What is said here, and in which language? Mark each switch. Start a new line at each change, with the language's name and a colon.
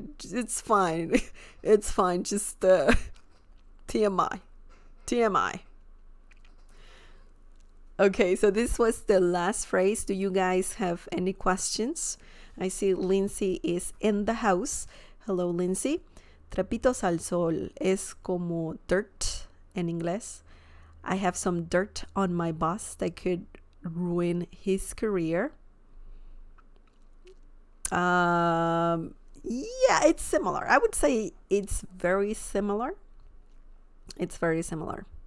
English: It's fine. It's fine. Just TMI. TMI. Okay, so this was the last phrase. Do you guys have any questions? I see Lindsay is in the house. Hello, Lindsay.
Spanish: Trapitos al sol es como dirt en inglés.
English: I have some dirt on my boss that could ruin his career. Yeah, it's similar. I would say it's very similar. It's very similar.